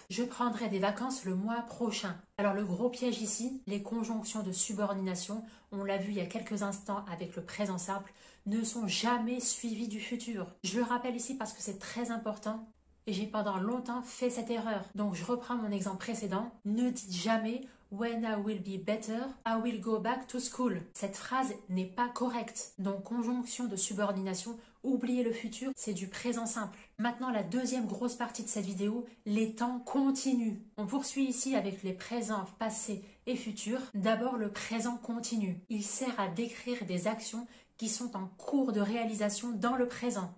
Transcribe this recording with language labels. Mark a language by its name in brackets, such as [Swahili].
[French] Je prendrai des vacances le mois prochain. Alors le gros piège ici, les conjonctions de subordination, on l'a vu il y a quelques instants avec le présent simple, ne sont jamais suivies du futur. Je le rappelle ici parce que c'est très important et j'ai pendant longtemps fait cette erreur. Donc je reprends mon exemple précédent. Ne dites jamais [English] When I will be better, I will go back to school. [French] Cette phrase n'est pas correcte. Donc conjonction de subordination, oubliez le futur, c'est du présent simple. Maintenant la deuxième grosse partie de cette vidéo, les temps continus. On poursuit ici avec les présents, passés et futurs. D'abord le présent continu. Il sert à décrire des actions qui sont en cours de réalisation dans le présent.